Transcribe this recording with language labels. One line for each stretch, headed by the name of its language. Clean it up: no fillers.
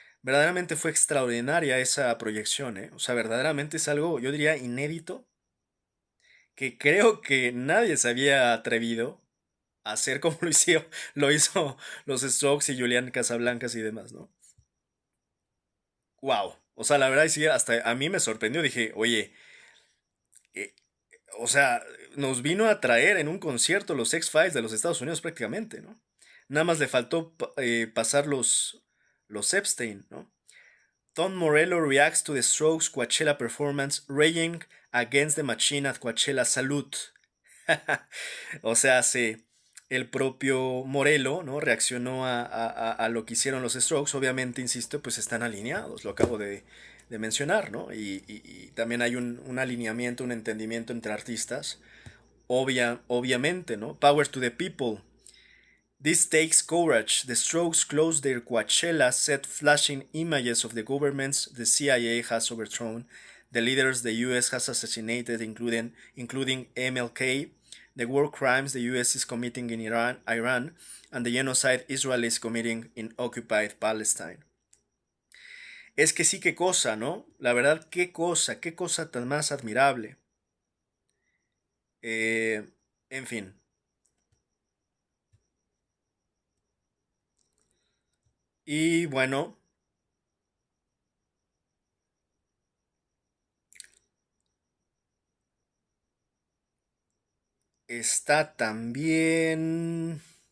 Spanish: Verdaderamente fue extraordinaria esa proyección, ¿eh? O sea, verdaderamente es algo, yo diría, inédito, que creo que nadie se había atrevido a hacer como lo hizo los Strokes y Julián Casablancas y demás, ¿no? Wow. O sea, la verdad sí, hasta a mí me sorprendió. Dije, oye, eh, o sea, nos vino a traer en un concierto los X-Files de los Estados Unidos prácticamente, ¿no? Nada más le faltó pasar los Epstein, ¿no?
English: Tom Morello reacts to the Strokes Coachella performance, raging against the machine at Coachella Salute.
Spanish: O sea, el propio Morello, ¿no? Reaccionó a lo que hicieron los Strokes. Obviamente, insisto, pues están alineados, lo acabo de mencionar, ¿no? Y también hay un alineamiento, un entendimiento entre artistas.
English: Obviamente, ¿no? Power to the people. This takes courage. The Strokes closed their Coachella set flashing images of the governments the CIA has overthrown, the leaders the US has assassinated, including MLK, the war crimes the US is committing in Iran, and the genocide Israel is committing in occupied Palestine.
Spanish: Es que sí, qué cosa, ¿no? La verdad, qué cosa tan más admirable. En fin. Y bueno, está también...